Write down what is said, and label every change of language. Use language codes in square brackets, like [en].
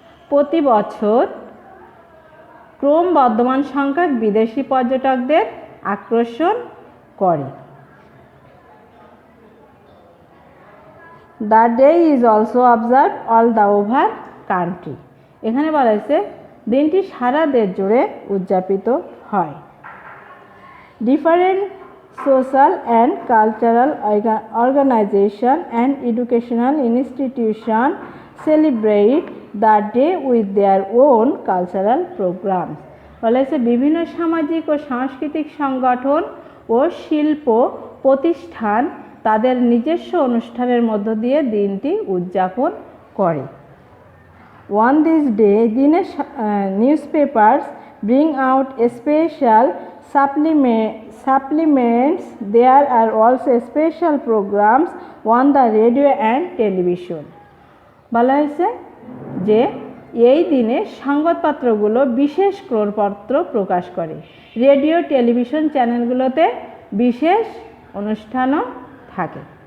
[bn] প্রতি বছর ক্রমবর্ধমান সংখ্যক বিদেশি পর্যটকদের আকর্ষণ করে। [en] The day is also observed all the over country. এখানে বলা হয়েছে দিনটি সারা দেশ জুড়ে উদযাপিত হয়। Different social and cultural organization and educational institution celebrate the day with their own cultural programs. [bn] বলা হয়েছে বিভিন্ন সামাজিক ও সাংস্কৃতিক সংগঠন ও শিল্প প্রতিষ্ঠান তাদের নিজস্ব অনুষ্ঠানের মধ্য দিয়ে দিনটি উদযাপন করে। [en] On this day, newspapers bring out special supplements. There are also special programs on the radio and television. [bn] বলা হয়েছে যে এই দিনে সংবাদপত্রগুলো বিশেষ ক্রোড়পত্র প্রকাশ করে। রেডিও টেলিভিশন চ্যানেলগুলোতে বিশেষ অনুষ্ঠানও থাকে।